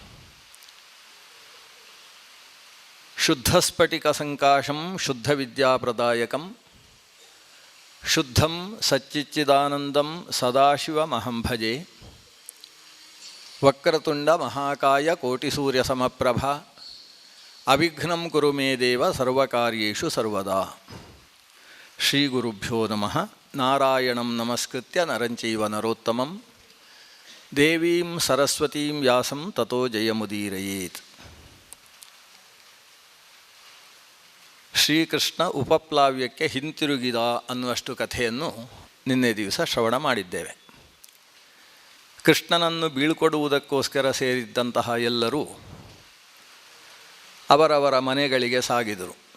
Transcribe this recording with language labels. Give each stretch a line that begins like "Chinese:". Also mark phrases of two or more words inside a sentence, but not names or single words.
Sanskrit: ಶುದ್ಧಸ್ಫಟಿಕಸಂಕಾಶಂ ಶುದ್ಧವಿದ್ಯಾಪ್ರದಾಯಕಂ ಶುದ್ಧಂ ಸಚ್ಚಿದಾನಂದಂ ಸದಾಶಿವಮಹಂ ಭಜೆ ವಕ್ರತುಂಡ ಮಹಾಕಾಯ ಕೋಟಿಸೂರ್ಯಸಮಪ್ರಭ ಅವಿಘ್ನಂ ಕುರು ಮೇ ದೇವ ಸರ್ವಕಾರ್ಯೇಷು ಸರ್ವದಾ. ಶ್ರೀ ಗುರುಭ್ಯೋ ನಮಃ. ನಾರಾಯಣಂ ನಮಸ್ಕೃತ್ಯ ನರಂಚೈವ ನರೋತ್ತಮಂ ದೇವೀಂ ಸರಸ್ವತೀಂ ವ್ಯಾಸಂ ತತೋ ಜಯಮುದೀರಯೇತ್.
Kannada: ಶ್ರೀಕೃಷ್ಣ ಉಪಪ್ಲಾವ್ಯಕ್ಕೆ ಹಿಂತಿರುಗಿದ ಅನ್ನುವಷ್ಟು ಕಥೆಯನ್ನು ನಿನ್ನೆ ದಿವಸ ಶ್ರವಣ ಮಾಡಿದ್ದೇವೆ. ಕೃಷ್ಣನನ್ನು ಬೀಳ್ಕೊಡುವುದಕ್ಕೋಸ್ಕರ ಸೇರಿದ್ದಂತಹ ಎಲ್ಲರೂ ಅವರವರ ಮನೆಗಳಿಗೆ ಸಾಗಿದರು.